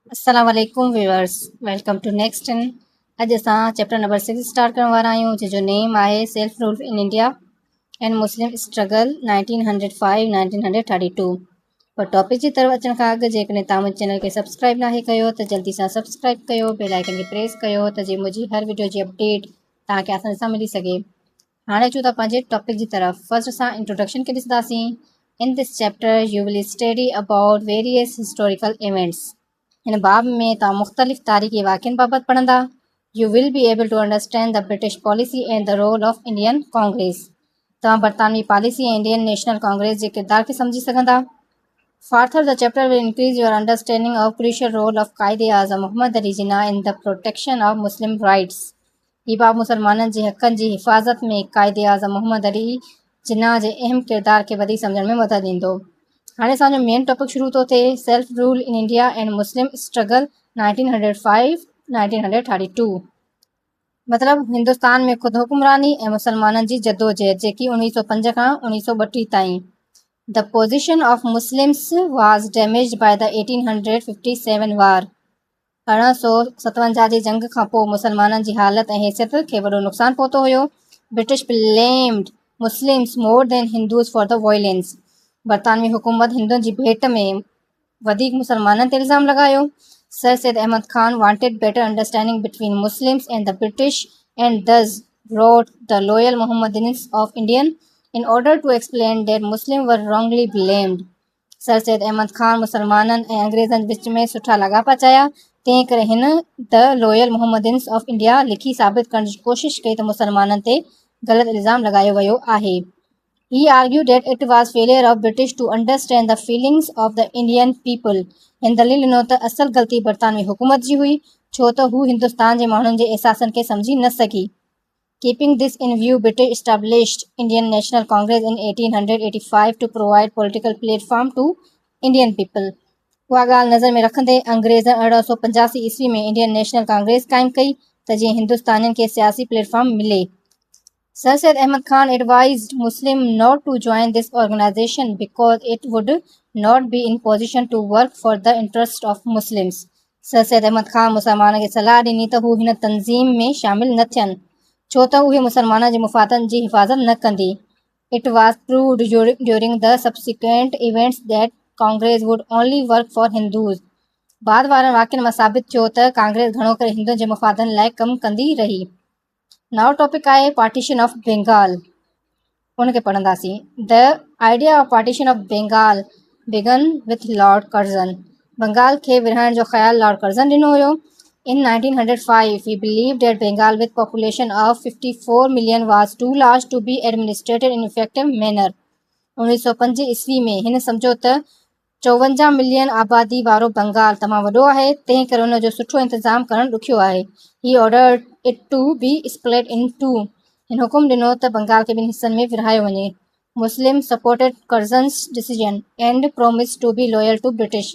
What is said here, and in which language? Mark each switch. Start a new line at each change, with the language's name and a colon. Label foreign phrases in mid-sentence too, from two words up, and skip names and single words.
Arabic: السلام عليكم
English: viewers, welcome to Next In.
Sindhi: अॼु असां
English: chapter number
Sindhi: 6 स्टार्ट करण वारा आहियूं, जंहिंजो नेम आहे सेल्फ रूल इन इंडिया एंड मुस्लिम स्ट्रगल 1905-1932। पर टॉपिक जी तरफ़ अचण खां अॻु जेकॾहिं तव्हां मुंहिंजे चैनल खे सब्सक्राइब नाहे कयो त जल्दी सां सब्सक्राइब कयो,
English: bell icon
Sindhi: खे प्रेस कयो त जीअं मुंहिंजी हर वीडियो जी अपडेट तव्हांखे आसानी सां मिली सघे। हाणे अचूं था पंहिंजे टॉपिक जी तरफ़। फर्स्ट असां इंट्रोडक्शन खे ॾिसंदासीं।
English: In this chapter you will study about various historical events.
Sindhi: हिन बाब में तव्हां मुख़्तलिफ़ तारीख़ी वाक़िअनि बाबति पढ़ंदा।
English: You will be able to understand the British policy and the role of Indian Congress.
Sindhi: तव्हां बरतानवी पॉलिसी ऐं इंडियन नेशनल कांग्रेस जे किरदार खे सम्झी सघंदा।
English: Further, the chapter will increase your understanding of crucial role of Qaid-e-Azam Muhammad Ali Jinnah in the protection of Muslim rights.
Sindhi: ही बाब मुसलमाननि जे हक़नि जी हिफ़ाज़त में क़ाइद-ए-आज़म मोहम्मद अली जिन्ना जे अहम किरदार खे वधीक सम्झण में मदद ॾींदो। हाणे असांजो
English: main topic
Sindhi: शुरू थो थिए, सेल्फ रूल इन इंडिया एंड मुस्लिम स्ट्रगल 1905-1932। मतिलबु हिंदुस्तान में ख़ुदि हुकुमरानी ऐं मुसलमाननि जी जदोजहद जेकी 1905 खां 1932 ताईं।
English: The position of Muslims was damaged by the 1857 war.
Sindhi: 1857 जी जंग खां पोइ मुसलमाननि जी हालत ऐं हैसियत खे वॾो नुक़सानु पहुतो हुयो।
English: ब्रिटिश blamed Muslims more than Hindus for the violence.
Sindhi: बरतानवी हुकूमत हिंदुनि जी भेट में वधीक मुसलमाननि ते इल्ज़ाम लॻायो।
English: सर सैयद अहमद खान wanted better understanding between Muslims and the British and thus wrote the Loyal Mohammedans of Indian in order to explain that Muslims were wrongly blamed.
Sindhi: सर सैयद अहमद खान मुसलमाननि ऐं अंग्रेज़नि विच में सुठा लाॻापा चाहिया, तंहिं करे हिन द लॉयल मोहम्मदन्स ऑफ इंडिया लिखी साबित करण जी कोशिशि कई त मुसलमाननि ते ग़लति इल्ज़ाम लॻायो वियो आहे।
English: He argued that it was failure of British to understand the feelings of the Indian people.
Sindhi: हिन दलील ॾिनो त असल ग़लती बरतानवी हुकूमत जी हुई, छो त हू हिंदुस्तान जे माण्हुनि जे एहसासनि खे सम्झी न सघी।
English: Keeping this in view, British established Indian National Congress in 1885 to provide political platform to Indian people.
Sindhi: उहा ॻाल्हि नज़र में रखंदे अंग्रेज़ 1885 ईस्वी में इंडियन नेशनल कांग्रेस क़ाइमु कई त जीअं हिंदुस्तानियुनि खे सियासी प्लेटफॉर्म मिले।
English: Sir Syed Ahmad Khan advised Muslims not to join this organization because it would not be in position to work for the interest of Muslims.
Sindhi: Sir Syed Ahmad Khan मुसलमान खे सलाह ॾिनी त हू हिन तंज़ीम में शामिल न थियनि, छो त उहे मुसलमाननि जे मुफ़ादनि जी हिफ़ाज़त न कंदी।
English: It was proved during the subsequent events that Congress would only work for Hindus.
Sindhi: बाद वारनि वाक़िअनि मां साबित थियो त कांग्रेस घणो करे हिंदुनि जे मुफ़ादनि लाइ कमु कंदी रही।
English: now topic आहे partition of Bengal,
Sindhi: उनखे पढ़ंदासीं।
English: The idea of partition of Bengal began with Lord Curzon.
Sindhi: बंगाल खे विरहाइण जो ख़्यालु लॉर्ड कर्ज़न ॾिनो हुयो।
English: In 1905, he believed that Bengal, with population of 54 million, was too large to be administered in effective manner.
Sindhi: 1905 ईस्वी में हिन सम्झो त 54 मिलियन आबादी वारो बंगाल तमामु वॾो आहे, तंहिं करे हुन जो सुठो इंतज़ाम करणु ॾुखियो आहे।
English: He ordered it to be split in two.
Sindhi: हिन हुकुम ॾिनो त बंगाल खे ॿिनि हिस्सनि में विरहायो वञे।
English: Muslims supported Curzon's decision and promised to be loyal to British.